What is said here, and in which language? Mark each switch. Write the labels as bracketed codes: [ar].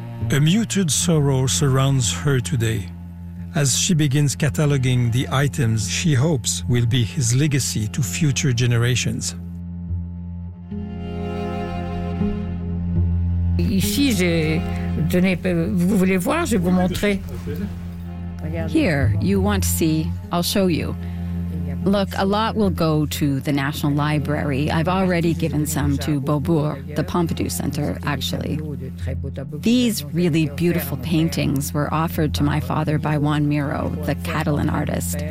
[en] A muted sorrow surrounds her today, as she begins cataloging the items she hopes will be his legacy to future generations. [fr] Ici, vous voulez voir, je vais vous montrer. [en] Here, you want to see, I'll show you. Look, a lot will go to the National Library. I've already given some to Beaubourg, the Pompidou Center, actually. These really beautiful paintings were offered to my father by Juan Miró, the Catalan artist.